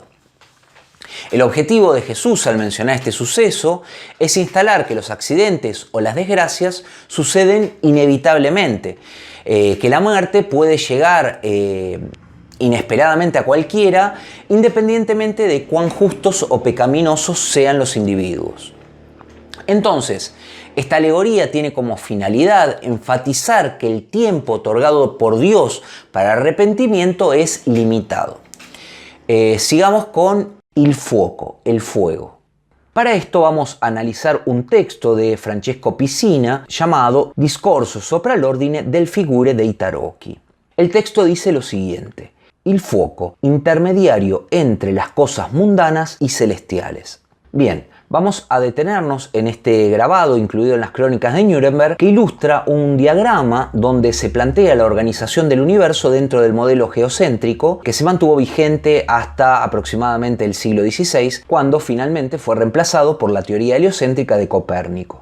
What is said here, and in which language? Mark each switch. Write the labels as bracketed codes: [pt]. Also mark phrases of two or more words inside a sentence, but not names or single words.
[es] El objetivo de Jesús al mencionar este suceso es instalar que los accidentes o las desgracias suceden inevitablemente, que la muerte puede llegar inesperadamente a cualquiera, independientemente de cuán justos o pecaminosos sean los individuos. Entonces, esta alegoría tiene como finalidad enfatizar que el tiempo otorgado por Dios para arrepentimiento es limitado. Sigamos con [it] il fuoco, [es] el fuego. Para esto vamos a analizar un texto de Francesco Piscina llamado Discorso sopra l'ordine del figure dei tarocchi. El texto dice lo siguiente: [it] il fuoco, [es] intermediario entre las cosas mundanas y celestiales. Bien, vamos a detenernos en este grabado incluido en las Crónicas de Nuremberg, que ilustra un diagrama donde se plantea la organización del universo dentro del modelo geocéntrico que se mantuvo vigente hasta aproximadamente el siglo XVI, cuando finalmente fue reemplazado por la teoría heliocéntrica de Copérnico.